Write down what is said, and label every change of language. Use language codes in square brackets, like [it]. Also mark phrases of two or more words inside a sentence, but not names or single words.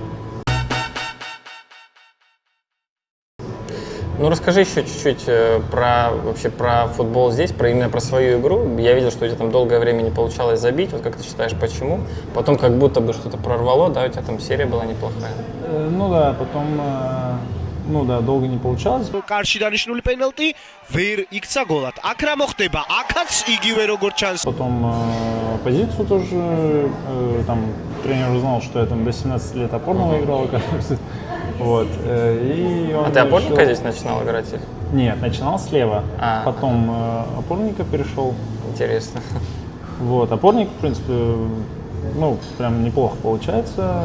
[ru] Ну, расскажи еще чуть-чуть вообще про футбол здесь, именно про свою игру. Я видел, что у тебя там долгое время не получалось забить. Вот как ты считаешь, почему? Потом как будто бы что-то прорвало, да, у тебя там серия была неплохая. Ну да, потом, ну да, долго не получалось. [ka] Კარში დანიშნული პენალტი ვერ იქცა გოლად. აქ რა მოხდება? აქაც იგივე როგორც ჩანს. [ru] Потом позицию тоже, там тренер узнал, что я там до 17 лет опорного играл, оказывается. Вот. И он А ты опорника решил- здесь начинал играть? Нет, начинал слева, А. потом опорника перешел. Интересно. Вот, опорник, в принципе, ну, прям неплохо получается.